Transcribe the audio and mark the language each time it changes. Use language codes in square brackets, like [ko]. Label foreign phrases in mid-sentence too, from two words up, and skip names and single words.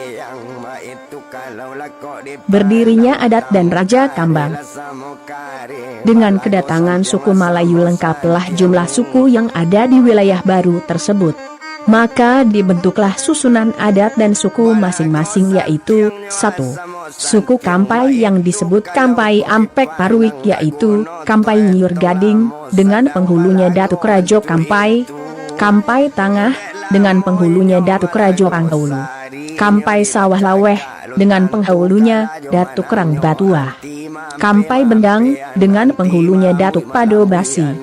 [id] Berdirinya adat dan Raja Kambang. Dengan kedatangan suku Malayu lengkaplah jumlah suku yang ada di wilayah baru tersebut. Maka dibentuklah susunan adat dan suku masing-masing, yaitu 1. Suku Kampai yang disebut Kampai Ampek Paruik, yaitu Kampai Nyiur Gading dengan penghulunya Datuk Rajo Kampai. Kampai Tangah dengan penghulunya Datuk Rajo Panghulu. Kampai Sawah Laweh dengan penghulunya Datuk Rang Batua. Kampai Bendang dengan penghulunya Datuk Pado Basi.